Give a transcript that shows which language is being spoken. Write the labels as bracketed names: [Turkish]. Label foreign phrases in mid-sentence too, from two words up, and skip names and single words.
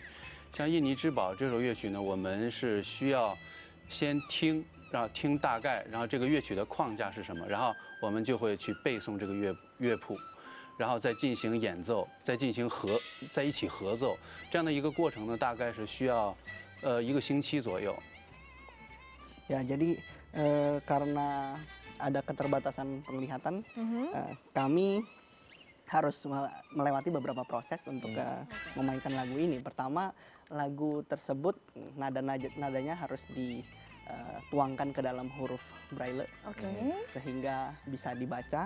[Chinese] 像《印尼之宝》这首乐曲呢，我们是需要先听，然后听大概，然后这个乐曲的框架是什么，然后我们就会去背诵这个乐谱，然后再进行演奏，再进行在一起合奏，这样的一个过程呢，大概是需要1个星期左右。 [Indonesian] Ya, jadi karena ada keterbatasan penglihatan, kami harus melewati beberapa proses untuk memainkan lagu ini. Pertama, lagu tersebut nadanya harus dituangkan ke dalam huruf braille, sehingga bisa dibaca.